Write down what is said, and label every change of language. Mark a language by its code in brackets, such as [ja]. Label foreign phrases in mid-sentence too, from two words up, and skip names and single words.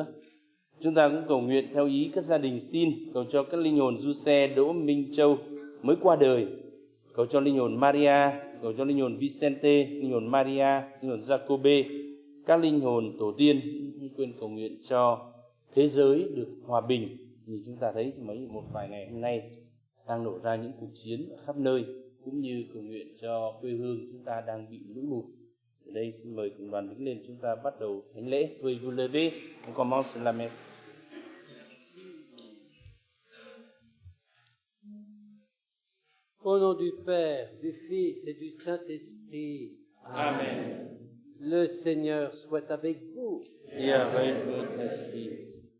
[vi] Chúng ta cũng cầu nguyện theo ý các gia đình xin, cầu cho các linh hồn Du Xe Đỗ Minh Châu mới qua đời, cầu cho linh hồn Maria, cầu cho linh hồn Vicente, linh hồn Maria, linh hồn Jacobe, các linh hồn tổ tiên. Không quên cầu nguyện cho thế giới được hòa bình. Như chúng ta thấy một vài ngày hôm nay đang nổ ra những cuộc chiến ở khắp nơi, cũng như cầu nguyện cho quê hương chúng ta đang bị lũ lụt. Ở đây xin mời cộng đoàn đứng lên, chúng ta bắt đầu thánh lễ. [fr] Veuillez vous lever, on commence la messe. Au nom du Père, du Fils et du Saint-Esprit. Amen. Le Seigneur soit avec vous. Et avec votre esprit.